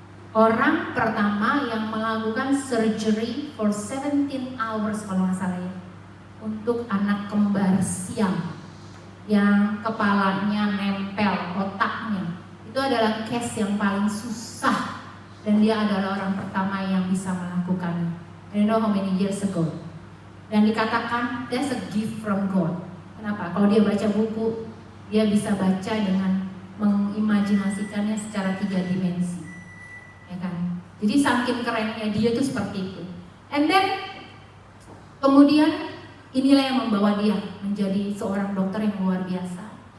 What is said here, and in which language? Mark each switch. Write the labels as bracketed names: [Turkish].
[Indonesian] Orang pertama yang melakukan [English] surgery for 17 hours [Indonesian] kalau nggak salah ya, untuk anak kembar siam yang kepalanya nempel otaknya. Itu adalah case yang paling susah dan dia adalah orang pertama yang bisa melakukannya. [English] I don't know how many years ago. [Indonesian] Dan dikatakan [English] that's a gift from God. [Indonesian] Kenapa? Kalau dia baca buku, dia bisa baca dengan mengimajinasikannya secara 3 dimensi, ya kan? Jadi saking kerennya dia tuh seperti itu. [English] And then [Indonesian] kemudian inilah yang membawa dia menjadi seorang dokter yang luar biasa.